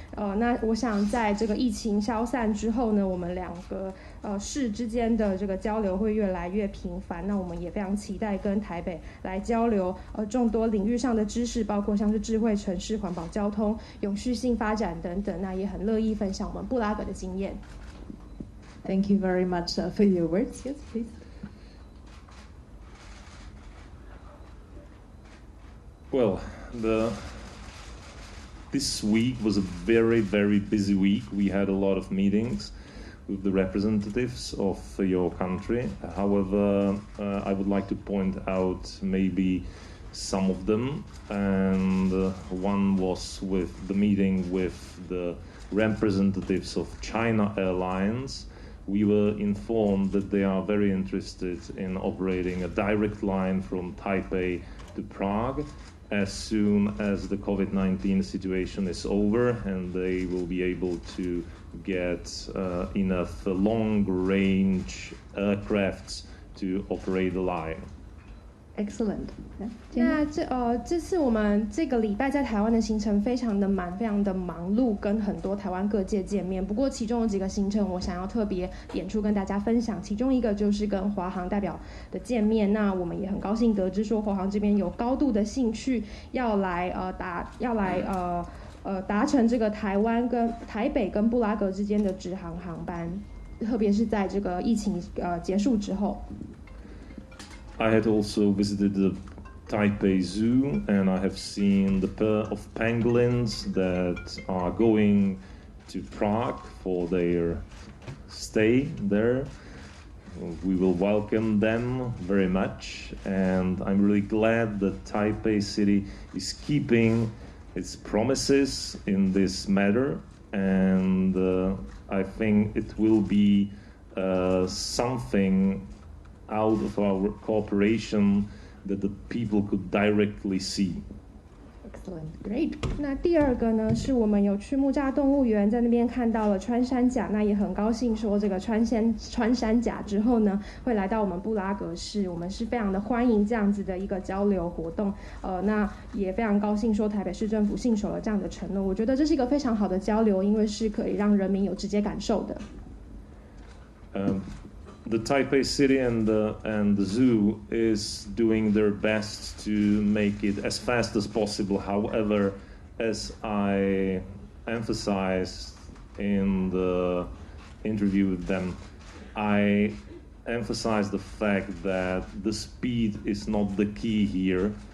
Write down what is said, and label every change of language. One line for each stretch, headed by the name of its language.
Chinese: 那我想在这个疫情消散之后呢，我们2个市之间的这个交流会越来越频繁。那我们也非常期待跟台北来交流众多领域上的知识，包括像是智慧城市、环保交通、永续性发展等等。那也很乐意分享我们布拉格的经验。
English: Thank you very much for your words. Yes, please. Well, this week was a very, very busy week. We had a lot of meetings with the representatives of your country. However, I would like to point out maybe some of them, and one was with the meeting with the representatives of China Airlines. We were informed that they are very interested in operating a direct line from Taipei to Prague as soon as the COVID-19 situation is over, and they will be able to get enough long-range aircrafts to operate the line. Excellent.
Chinese: 那这次我们这个礼拜在台湾的行程非常的满，非常的忙碌，跟很多台湾各界见面。不过其中有几个行程我想要特别点出跟大家分享，其中一个就是跟华航代表的见面。那我们也很高兴得知说华航这边有高度的兴趣要来达成这个台北跟布拉格之间的直航航班，特别是在这个疫情结束之后。
English: I had also visited the Taipei Zoo, and I have seen the pair of pangolins that are going to Prague for their stay there. We will welcome them very much, and I'm really glad that Taipei City is keeping its promises in this matter, and I think it will be something out of our cooperation that the people could directly see. Excellent, great.
Chinese: 那第二个呢，是我们有去木栅动物园，在那边看到了穿山甲，那也很高兴说这个穿山甲之后呢，会来到我们布拉格市，我们是非常的欢迎这样子的一个交流活动。那也非常高兴说台北市政府信守了这样的承诺，我觉得这是一个非常好的交流，因为是可以让人民有直接感受的。
English: The Taipei City and the zoo is doing their best to make it as fast as possible. However, as I emphasized in the interview with them, I emphasized the fact that the speed is not the key here.